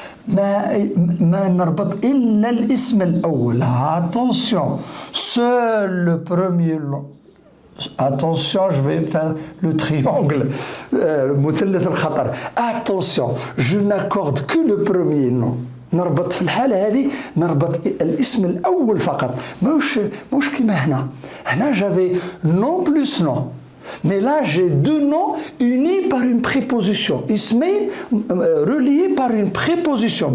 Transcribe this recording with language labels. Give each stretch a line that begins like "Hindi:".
Arabic: ما نربط إلا الاسم الأول.
French: Attention, seul le premier nom. Attention, je vais faire le triangle.
Arabic: مثلث الخطر.
French: Attention, je n'accorde que le premier nom.
Arabic: نربط في الحالة هذه نربط الاسم الأول فقط. مش كيما هنا.
French: هنا j'avais nom plus nom. Mais là, j'ai deux noms unis par une préposition. اسمين reliés par une préposition.